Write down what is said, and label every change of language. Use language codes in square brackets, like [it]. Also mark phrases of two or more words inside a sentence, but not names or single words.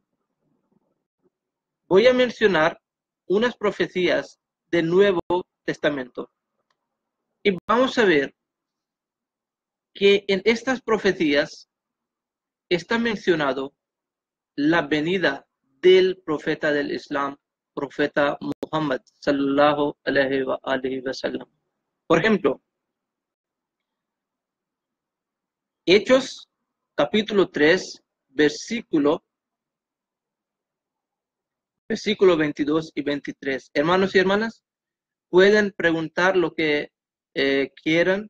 [es] Voy a mencionar unas profecías del Nuevo Testamento y vamos a ver que en estas profecías está mencionado la venida del profeta del Islam, profeta Muhammad [ar] صلى الله عليه وسلم. [es] Por ejemplo, Hechos capítulo 3, versículo 22 y 23. Hermanos y hermanas, pueden preguntar lo que quieran.